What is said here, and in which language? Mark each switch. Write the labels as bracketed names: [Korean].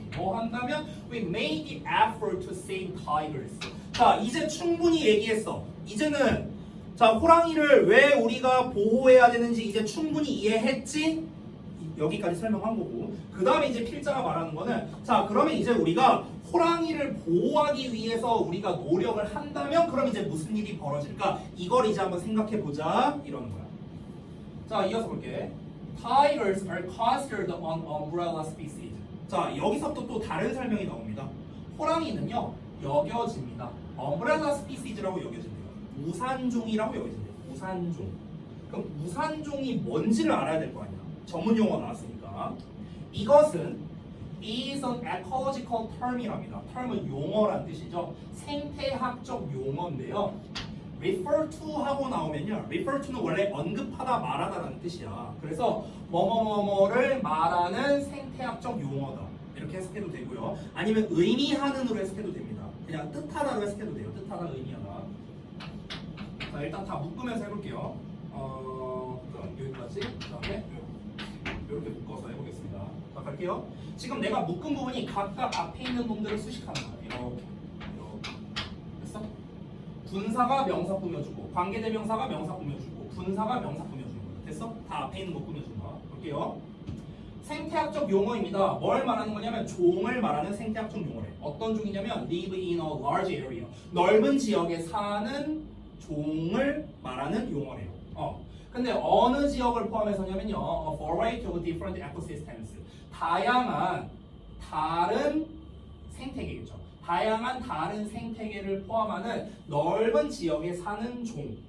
[Korean] 뭐 한다면 [English] we made the effort to save tigers. [Korean] 자 이제 충분히 얘기했어. 이제는 자 호랑이를 왜 우리가 보호해야 되는지 이제 충분히 이해했지? 여기까지 설명한 거고 그 다음에 이제 필자가 말하는 거는 자 그러면 이제 우리가 호랑이를 보호하기 위해서 우리가 노력을 한다면 그럼 이제 무슨 일이 벌어질까? 이걸 이제 한번 생각해 보자 이러는 거야. 자 이어서 볼게. [English] Tigers are considered an umbrella species. [Korean] 자 여기서 또 다른 설명이 나옵니다. 호랑이는요 여겨집니다. umbrella species라고 여겨진대요. 우산종이라고 여겨진대요. 우산종. 그럼 우산종이 뭔지를 알아야 될 거 아니야. 전문 용어 나왔으니까. 이것은 [English] is an ecological term이랍니다. [Korean] term은 용어란 뜻이죠. 생태학적 용어인데요. refer to 하고 나오면요. refer to는 원래 언급하다 말하다라는 뜻이야. 그래서 뭐뭐뭐뭐를 말하는 생태학적 용어다. 이렇게 해석해도 되고요. 아니면 의미하는으로 해석해도 됩니다. 그냥 뜻하다로 해석해도 돼요. 뜻하다, 의미하다. 자, 일단 다 묶으면서 해볼게요. 그럼 여기까지. 그 다음에 이렇게 묶어서 해보겠습니다. 자, 갈게요. 지금 내가 묶은 부분이 각각 앞에 있는 놈들을 수식하는 거예요. 이렇게. 됐어? 분사가 명사 꾸며주고, 관계대명사가 명사 꾸며주고, 분사가 명사 꾸며주는 거야. 됐어? 다 앞에 있는 거 꾸며준 거야. 볼게요. 생태학적 용어입니다. 뭘 말하는 거냐면 종을 말하는 생태학적 용어래. 어떤 종이냐면 [English] live in a large area. [Korean] 넓은 지역에 사는 종을 말하는 용어래요. 근데 어느 지역을 포함해서냐면요. [English] A variety of different ecosystems. [Korean] 다양한 다른 생태계겠죠. 다양한 다른 생태계를 포함하는 넓은 지역에 사는 종.